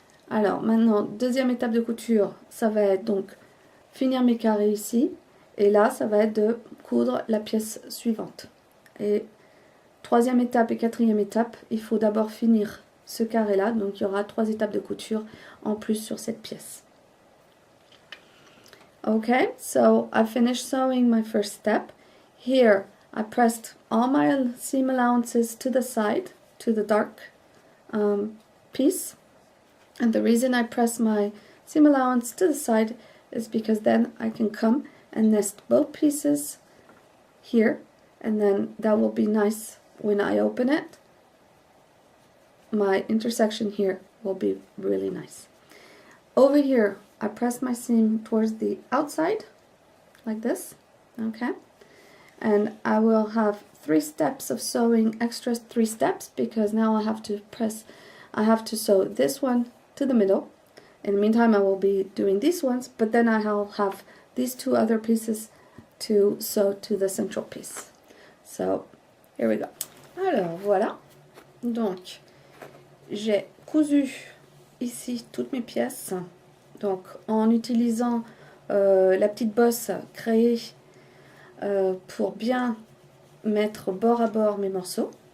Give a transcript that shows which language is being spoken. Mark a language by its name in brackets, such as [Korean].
[French] Alors maintenant, deuxième étape de couture, ça va être donc finir mes carrés ici. Et là, ça va être de coudre la pièce suivante. Et troisième étape et quatrième étape, il faut d'abord finir ce carré là, donc il y aura 3 étapes de couture en plus sur cette pièce. [English] Okay, so I finished sewing my first step. Here I pressed all my seam allowances to the side, to the dark piece, and the reason I press my seam allowance to the side is because then I can come and nest both pieces here, and then that will be nice when I open it. My intersection here will be really nice. Over here, I press my seam towards the outside, like this, okay? And I will have 3 steps of sewing, extra 3 steps, because now I have to sew this one to the middle. In the meantime, I will be doing these ones, but then I'll have these 2 other pieces to sew to the central piece. So, here we go. [French] Alors, voilà. Donc, j'ai cousu ici toutes mes pièces. Donc, en utilisant la petite bosse créée pour bien mettre bord à bord mes morceaux.